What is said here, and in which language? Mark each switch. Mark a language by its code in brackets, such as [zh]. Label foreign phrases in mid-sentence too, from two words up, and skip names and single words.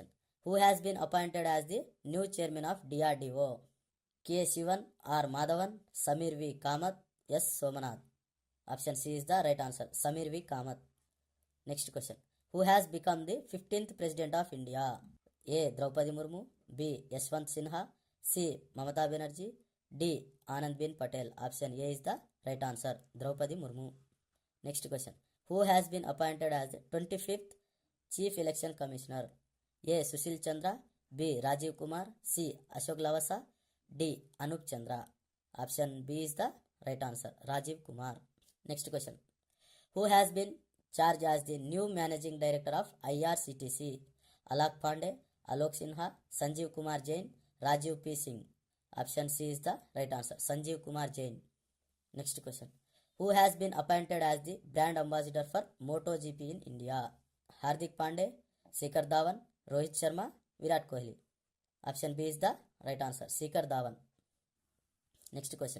[en] Who has been appointed as the new chairman of DRDO? K. Shivan, R. Madhavan, Samir V. Kamath, S. Somanath. Option C is the right answer. Samir V. Kamath. Next question. Who has become the 15th president of India? A. Draupadi Murmu, B. Yashwant Sinha, C. Mamata Banerjee, D. Anandben Patel. Option A is the right answer. Draupadi Murmu. Next question. Who has been appointed as the 25th Chief Election Commissioner? A. Sushil Chandra, B. Rajiv Kumar, C. Ashok Lavasa, D. Anup Chandra. Option B is the right answer. Rajiv Kumar. Next question. Who has been charged as the new managing director of IRCTC? Alak Pandey, Alok Sinha, Sanjeev Kumar Jain, Rajiv P. Singh. Option C is the right answer. Sanjeev Kumar Jain. Next question. Who has been appointed as the brand ambassador for MotoGP in India? Hardik Pandey, Shikhar Dhawan, Rohit Sharma, Virat Kohli. Option B is the right answer. Shikhar Dhawan. Next question.